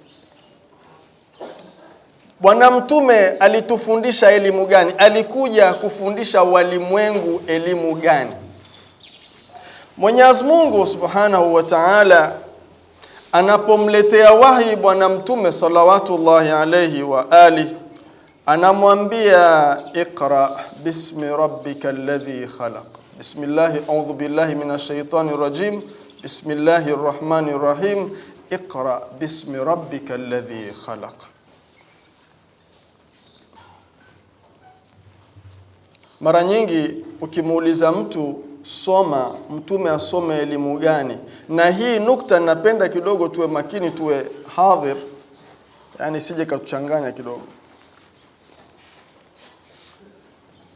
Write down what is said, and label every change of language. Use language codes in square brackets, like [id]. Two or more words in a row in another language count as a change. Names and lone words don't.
[sw] Bwana Mtume alitufundisha elimu gani? Alikuja kufundisha walimwengu elimu gani? Mwenyezi Mungu [ar] سبحانه وتعالى [sw] anapomletea wahi Bwana Mtume [ar] صلوات الله عليه وعلى آله, [sw] anamwambia [ar] اقرأ باسم ربك الذي خلق. بسم الله، أعوذ بالله من الشيطان الرجيم. بسم الله الرحمن الرحيم. اقرأ باسم ربك الذي خلق. [sw] Mara nyingi ukimuuliza mtu soma, Mtume asome elimu gani? Na hii nukta napenda kidogo tuwe makini, tuwe hadhir, yani sije katuchanganya kidogo.